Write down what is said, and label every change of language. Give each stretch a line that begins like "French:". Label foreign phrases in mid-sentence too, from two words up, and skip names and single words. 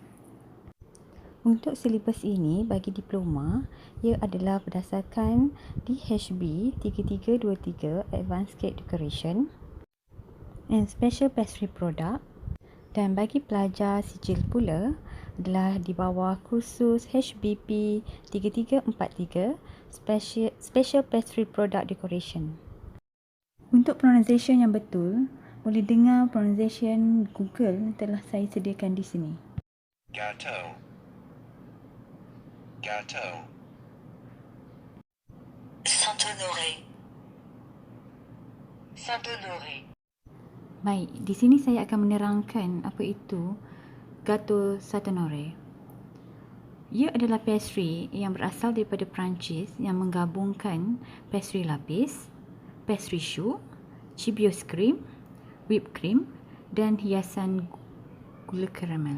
Malay: Untuk silibus ini bagi diploma, ia adalah berdasarkan DHB 3323 Advanced Cake Decoration and Special Pastry Product, dan bagi pelajar sijil pula adalah di bawah kursus HBP 3343 Special Pastry Product Decoration. Untuk pronunciation yang betul, boleh dengar pronunciation Google telah saya sediakan di sini.
French: Gâteau. Gâteau. Saint-Honoré. Saint-Honoré.
Malay: Baik, di sini saya akan menerangkan apa itu Gâteau Saint Honoré. Ia adalah pastry yang berasal daripada Perancis yang menggabungkan pastry lapis, pastry choux, Chibios cream,
English: whipped cream
Malay: dan hiasan gula karamel.